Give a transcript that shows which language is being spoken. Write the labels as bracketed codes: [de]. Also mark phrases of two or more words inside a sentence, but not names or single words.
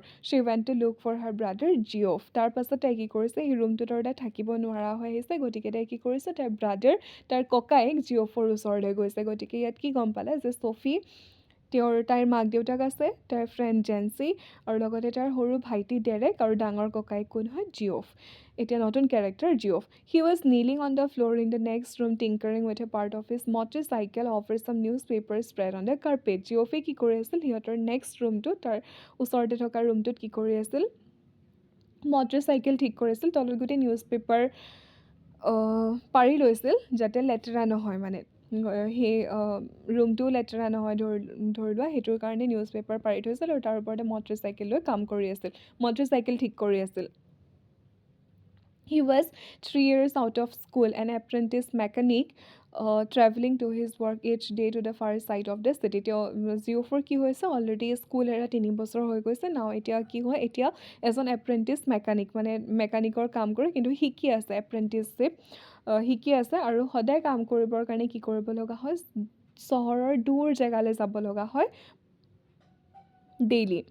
[en] she went to look for her brother [as] জিঅ'ফ, তাৰ পাছত তাই কি কৰিছে, সেই ৰুমটোত আৰু তাই থাকিব নোৱাৰা হৈ আহিছে, গতিকে তাই কি কৰিছে, তাইৰ ব্ৰাদাৰ, তাইৰ ককায়েক জিঅ'ফৰ ওচৰলৈ গৈছে। গতিকে ইয়াত কি গম পালে যে ছফি, তাইৰ মাক দেউতাক আছে, তাইৰ ফ্ৰেণ্ড জেন্সি, আৰু লগতে তাইৰ সৰু ভাইটি ডেৰেক, আৰু ডাঙৰ ককায়েক কোন হয়, জিঅ'ফ। এতিয়া নতুন কেৰেক্টাৰ জিঅ'ফ। [en] he was kneeling on the floor in the next room tinkering with a part of his motorcycle over some newspaper spread on the carpet. [as] জিঅ'ফে কি কৰি আছিল, সিহঁতৰ [en] next room, [as] তাৰ ওচৰতে থকা ৰুমটোত কি কৰি আছিল, মটৰচাইকেল ঠিক কৰিছিল, তলত গোটেই [en] news paper [as] পাৰি লৈছিল যাতে লেতেৰা নহয়, মানে সেই ৰুমটোও লেতেৰা নহয়, ধৰি লোৱা সেইটোৰ কাৰণে [en] news paper [as] পাৰি থৈছিল, আৰু তাৰ ওপৰতে মটৰচাইকেল লৈ কাম কৰি আছিল, মটৰচাইকেল ঠিক কৰি আছিল। [en] He was 3 years out of school, an apprentice mechanic, traveling to his work each day to the far side of the city. [as] তেওঁ জিঅ'ফৰ কি হৈছে, অলৰেডি স্কুল এৰা 3 বছৰ হৈ গৈছে, নাও এতিয়া কি হয়, এতিয়া এজন [en] apprentice mechanic, [as] মানে মেকানিকৰ কাম কৰে, কিন্তু শিকি আছে, এপ্ৰেণ্টিছশ্বিপ শিকি আছে, আৰু সদায় কাম কৰিবৰ কাৰণে কি কৰিব লগা হয়, চহৰৰ দূৰ জেগালৈ যাব লগা হয় ডেইলি।